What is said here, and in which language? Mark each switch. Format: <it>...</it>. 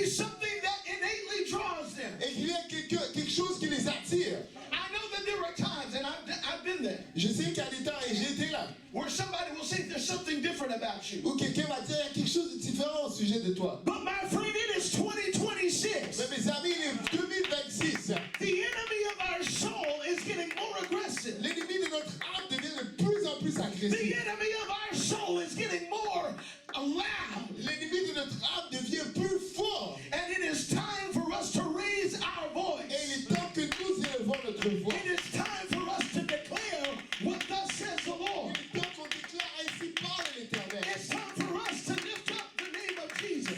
<en>be something that innately draws them.</en> <fr>et qu'il y ait quelque chose qui les attire.</fr> <en>I know that there are times, and I've been there,</en> <fr>Je sais qu'il y a des temps, et j'ai été là,</fr> <en>where somebody will say there's something different about you.</en> <fr>où quelqu'un va dire il y a quelque chose de différent au sujet de toi.</fr> <en>But my friend, it is 2026.</en> <fr>Mais mes amis, il est 2026.</fr> <en>The enemy of our soul is getting more aggressive.</en> <fr>L'ennemi de notre âme devient de plus en plus</fr> <en>The</en> <fr>agressif.</fr> <en>enemy of our soul is getting more loud.</en> <fr>L'ennemi de notre âme devient plus fort.</fr> <en>And it is time for us to raise our</en> <fr>Et il</fr> <en>voice.</en> <fr>est temps que nous élevons notre voix.</fr> <en>It is time for us to declare what thus says the Lord.</en> <fr>Il est temps qu'on déclare ainsi parle l'Éternel.</fr> <en>It's time for us to lift up the name of Jesus.</en>